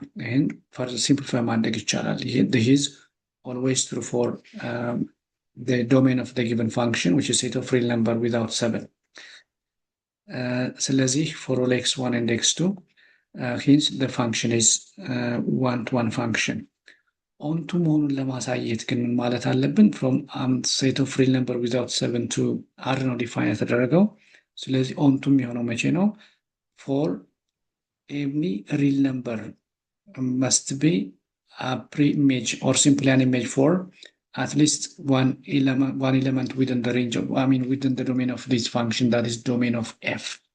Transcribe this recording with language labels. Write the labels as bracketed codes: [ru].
[en] ይህን further simplify [am] ማድረግ ይቻላል። [en] This is always true for the domain of the given function, which is set of real number without 7. ስለዚህ for all x1 and x2, hence the function is one-to-one function. [am] ኦንቱ መሆኑን ለማሳየት ግን ማለት አለብን [en] from set of real number without 7 to r [am] ነው ዲፋይን የተደረገው። ስለዚህ ኦንቱ የሚሆነው መቼ ነው? [en] for any real number must be a pre-image or simply an image for at least one element within the range of, within the domain of this function, that is domain of f